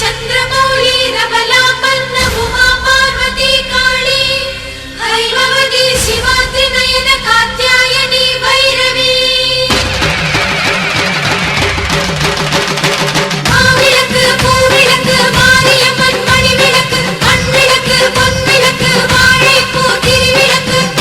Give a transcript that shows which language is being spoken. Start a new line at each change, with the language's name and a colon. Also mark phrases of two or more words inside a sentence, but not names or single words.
Sanskrit: चंद्रमौली रमला पन्न उमा पार्वती काली हैमवती शिवा त्रिनयन कात्यायनी भैरवी
Tamil: மாவிளக்கு பூவிளக்கு மாரியம்மன் மணிவிளக்கு மண்விளக்கு பொன்விளக்கு வாழைப்பூ திருவிளக்கு